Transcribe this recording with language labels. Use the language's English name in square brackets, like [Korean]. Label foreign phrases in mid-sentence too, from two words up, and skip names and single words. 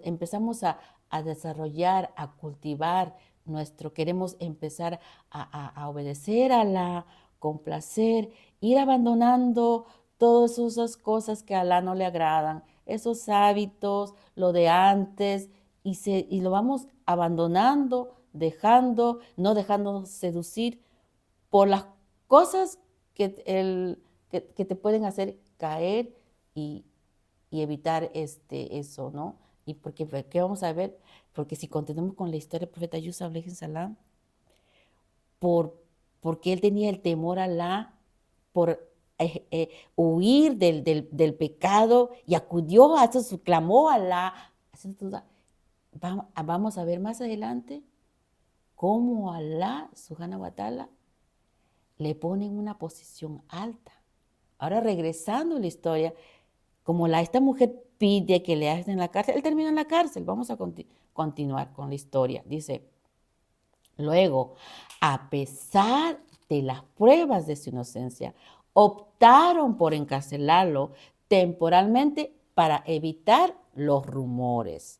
[Spanish] empezamos a desarrollar, a cultivar queremos empezar a obedecer a Alá, complacer, ir abandonando todas esas cosas que a Alá no le agradan, esos hábitos, lo de antes, y lo vamos abandonando, no dejándonos seducir por las cosas que te pueden hacer caer y, evitar eso, ¿no? Y ¿qué vamos a ver? Porque si continuamos con la historia del profeta Yusuf [Arabic] عليه السلام, [Spanish] porque él tenía el temor a Alá, por huir del pecado y acudió a eso, clamó a Alá. Vamos a ver más adelante cómo Alá, [Arabic] سبحانه وتعالى, [Spanish] le pone en una posición alta. Ahora regresando a la historia, como esta mujer pide que le hagan en la cárcel, él termina en la cárcel. Vamos a continuar con la historia. Dice, luego, a pesar de las pruebas de su inocencia, optaron por encarcelarlo temporalmente para evitar los rumores.